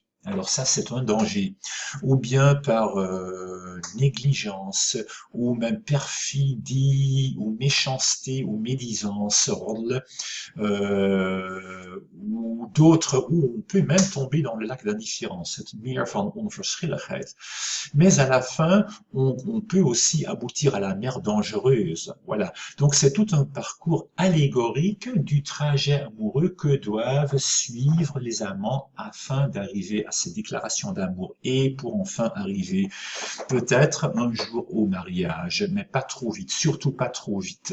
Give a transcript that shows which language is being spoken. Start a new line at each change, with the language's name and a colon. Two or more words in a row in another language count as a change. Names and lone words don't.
French: Alors ça, c'est un danger. Ou bien par négligence, ou même perfidie, ou méchanceté, ou médisance, ou d'autres, où on peut même tomber dans le lac d'indifférence,
Dutch: het meer van onverschilligheid.
French: Mais à la fin, on peut aussi aboutir à la mer dangereuse. Voilà. Donc c'est tout un parcours allégorique du trajet amoureux que doivent suivre les amants afin d'arriver à ces déclarations d'amour et pour enfin arriver peut-être un jour au mariage, mais pas trop vite, surtout pas trop vite.